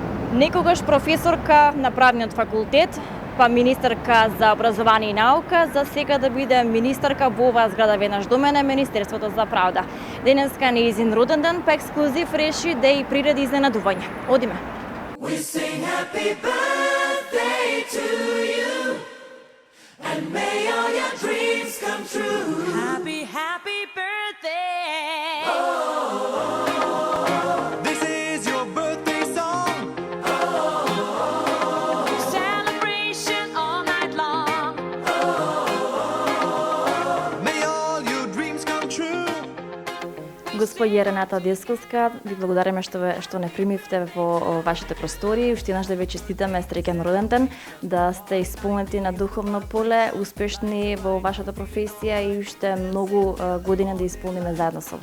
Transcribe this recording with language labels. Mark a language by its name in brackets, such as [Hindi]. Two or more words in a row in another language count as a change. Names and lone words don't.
[Macedonian] Некогаш професорка на правниот факултет, па министерка за образование и наука, за сега да биде министерка во оваа зграда веднаш до мене, Министерството за правда. Денеска нејзин роден ден, па ексклузив реши да и приреди изненадување. Одиме. [English] We sing happy birthday to you, and may all your dreams come true. Happy, happy birthday. This is your birthday song. Celebration all night long. May all your dreams come true. [Macedonian] Господја Рената Десковска, ви благодариме што не примивте во вашите простори. Уште еднаш да ве честитаме среќен роден ден, да сте исполнети на духовно поле, успешни во вашата професија и уште многу години да исполниме заедно со вас.